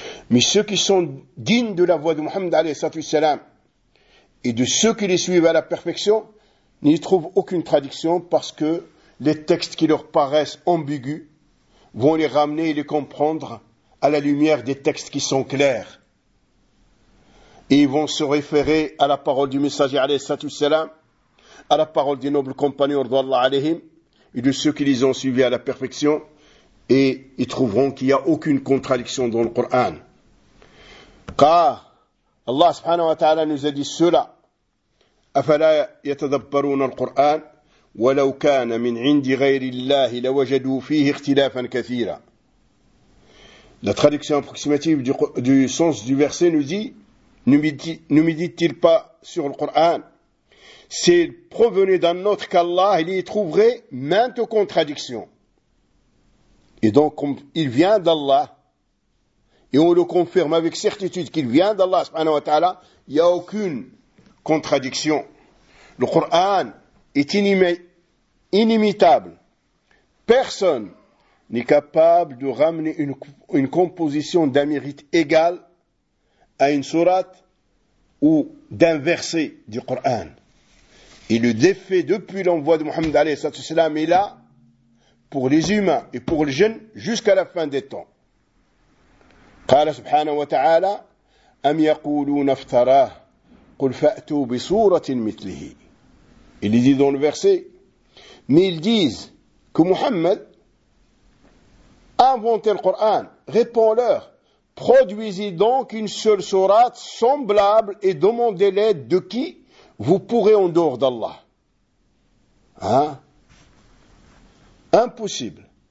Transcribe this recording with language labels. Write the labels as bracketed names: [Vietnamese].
[French] Mais ceux qui sont dignes de la voie de Mohammed alayhi salam et de ceux qui les suivent à la perfection, n'y trouvent aucune contradiction parce que les textes qui leur paraissent ambigus vont les ramener et les comprendre à la lumière des textes qui sont clairs. Et ils vont se référer à la parole du messager alayhi salam, à la parole des nobles compagnons radhiyallahu alayhim et de ceux qui les ont suivis à la perfection, et ils trouveront qu'il n'y a aucune contradiction dans le Coran. Car Allah subhanahu wa ta'ala nous a dit cela: [Arabic] أَفَلَا يَتَدَبَّرُونَ الْقُرْآنَ وَلَوْ كَانَ مِنْ عِنْدِ غَيْرِ اللَّهِ لَوَجَدُوا فِيهِ اخْتِلَافًا كَثِيرًا. [French] La traduction approximative du sens du verset nous dit: ne médite-t-il pas sur le Coran? S'il provenait d'un autre qu'Allah, il y trouverait maintes contradictions. Et donc, il vient d'Allah, et on le confirme avec certitude qu'il vient d'Allah, subhanahu wa ta'ala, il n'y a aucune contradiction. Le Coran est inimitable. Personne n'est capable de ramener une composition d'un mérite égal à une sourate ou d'un verset du Coran. Et le défait depuis l'envoi de Mohammed alayhi salam est là pour les humains et pour les jeunes jusqu'à la fin des temps. [Arabic] قال سبحانه وتعالى أم يقولون افتراه قل فأتوا بصورة مثله. [French] Il dit dans le verset, mais ils disent que Mohammed a inventé le Coran. Réponds-leur, produisez donc une seule sourate semblable et demandez l'aide de qui vous pourrez en dehors d'Allah. Hein? Impossible.